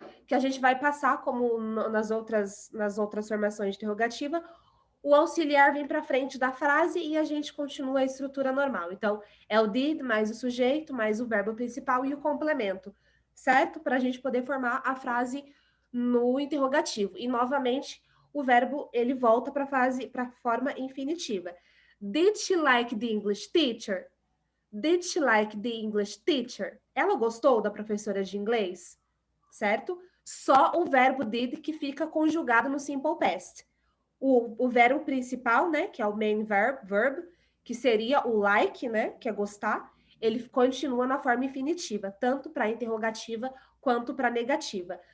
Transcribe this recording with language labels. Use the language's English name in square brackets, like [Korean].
[Portuguese] Que a gente vai passar, como nas outras formações de interrogativa, o auxiliar vem para frente da frase e a gente continua a estrutura normal. Então, é o did mais o sujeito, mais o verbo principal e o complemento, certo? Para a gente poder formar a frase no interrogativo. E, novamente, o verbo ele volta para a forma infinitiva. [English] Did she like the English teacher? Did she like the English teacher? [Portuguese] Ela gostou da professora de inglês? Certo? Só o verbo did que fica conjugado no simple past. O verbo principal, né, que é o main verb, que seria o like, né, que é gostar, ele continua na forma infinitiva, tanto para interrogativa quanto para negativa.